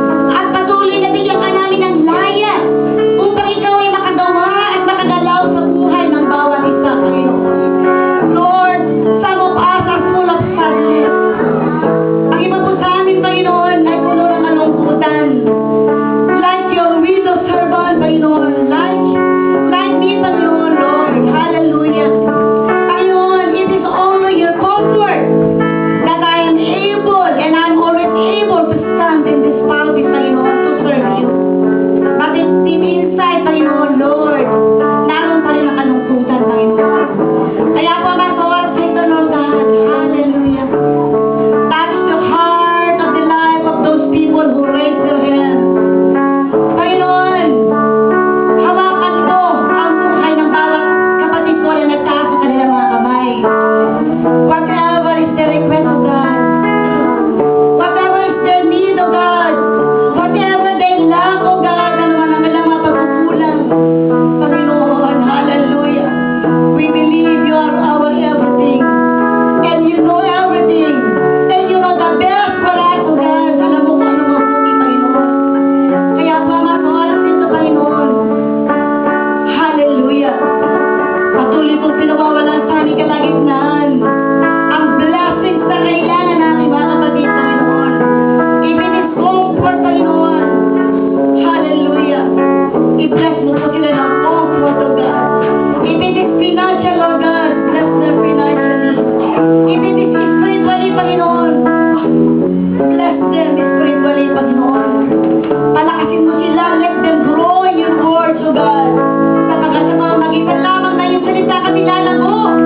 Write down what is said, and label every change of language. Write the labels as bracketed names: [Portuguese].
[Filipino] At patuloy na bigyan ka namin ng laya upang ikaw ay makagawa at makagalaw sa buhay ng bawat isa, Panginoon. [English] Lord, some of us are full of sadness. [Filipino] Ang iba po sa amin, Panginoon, ay puno ng kalungkutan. [English] Like your widow servant, Panginoon. Like me, Panginoon, Lord. Hallelujah. Panginoon, it is only your comfort that I am able and I'm always able to stand in this pulpit, Panginoon, to serve you. But it's deep inside, [Filipino] Panginoon, Lord, naroon pa rin ang kalungkutan, Panginoon. Kaya po, mas oras ito, [English] Lord God. Hallelujah. Touch the heart of the life of those people who raise their hands. [Filipino] Panginoon, hawakan mo ang buhay ng bawat kapatid ko na nagtaas sa kanilang mga kamay. [English] Whatever is their request, O God. Whatever is their need, O God. Whatever they lack, O God, [Filipino] ano man ang kanilang mga pagkukulang. [English] Panginoon, hallelujah. We believe you are our everything. And you know everything. And you know the best for us, O God. [Filipino] Alam mo kung ano mabuti, Panginoon. Kaya pa mga oras nito, Panginoon. Hallelujah. Patuloy kong pinawawalan sa aming kalagitnaan ang blessings na kailangan natin, mga kapatid, Panginoon. [English] Even is comfort, Panginoon. Hallelujah. [Filipino] I-bless mo po sila ng [English] comfort, O God. Even is financial, O God. Bless them financially. Even is spiritually, Panginoon. Bless them spiritually, [Filipino] Panginoon. Palakasin mo sila. [English] Let them grow in your words, O God. [Filipino] Sapagkat sa mga magitan lamang na yung salita kami lalago.